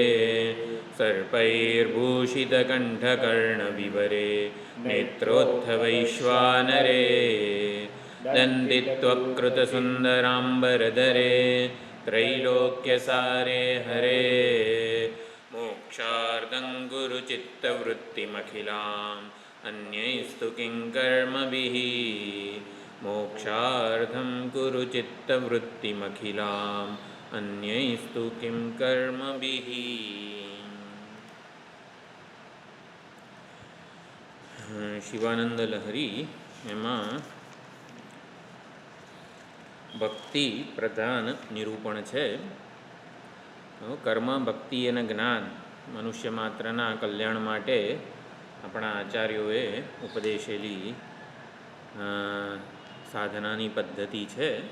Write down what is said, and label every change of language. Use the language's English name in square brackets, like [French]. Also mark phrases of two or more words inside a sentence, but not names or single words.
[Sanskrit] सर्पैर्भूषितकण्ठकर्णविवरे नेत्रोत्थवैश्वानरे दन्दित्वकृतसुन्दराम्बरधरे त्रैलोक्यसारे हरे मोक्षार्थं गुरुचित्तवृत्तिमखिलाम् अन्यैस्तु किं कर्मभिः मोक्षार्थं गुरुचित्तवृत्तिमखिलाम् अन्यैस्तु किं कर्मभिः। [Gujarati] શિવાનંદ લહરી એમાં ભક્તિ પ્રધાન નિરૂપણ છે. કર્મ, ભક્તિ અને જ્ઞાન મનુષ્ય માત્રના કલ્યાણ માટે આપણા આચાર્યોએ ઉપદેશેલી સાધનાની પદ્ધતિ છે.